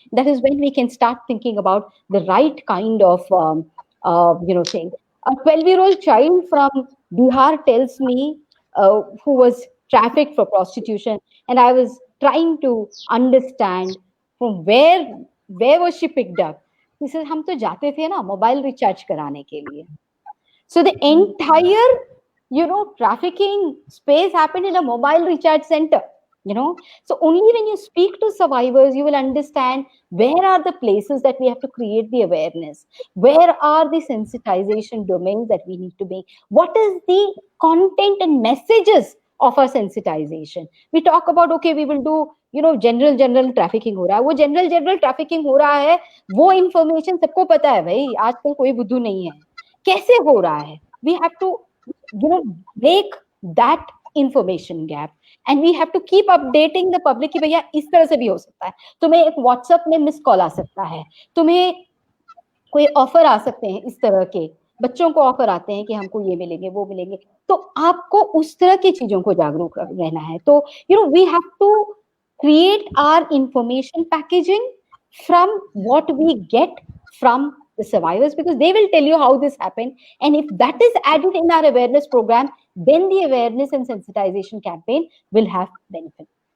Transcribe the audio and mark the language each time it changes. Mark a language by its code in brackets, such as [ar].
[en] That is when we can start thinking about the right kind of thing. A 12-year-old child from Bihar tells me, who was trafficked for prostitution, and I was trying to understand from where was she picked up. He says, [hi] हम तो जाते थे ना mobile recharge कराने के लिए. [en] So the entire, trafficking space happened in a mobile recharge center. So only when you speak to survivors, you will understand where are the places that we have to create the awareness, where are the sensitization domains that we need to make, what is the content and messages of our sensitization. We talk about, okay, we will do, [hi] general trafficking हो रहा है. वो general trafficking हो रहा है, वो information सबको पता है भाई, आजकल कोई बुद्धू नहीं है. कैसे हो रहा है? [en] We have to, break that information gap. And we have to keep updating the public [hi] कि भैया इस तरह से भी हो सकता है. तुम्हें एक WhatsApp में मिस कॉल आ सकता है, तुम्हें कोई ऑफर आ सकते हैं, इस तरह के बच्चों को ऑफर आते हैं कि हमको ये मिलेंगे वो मिलेंगे. तो आपको उस तरह की चीजों को जागरूक रहना है. [en] तो we have to create our information packaging from what we get from the survivors, because they will tell you how this happened, and if that is added in our awareness program, then the awareness and sensitization campaign will have benefit.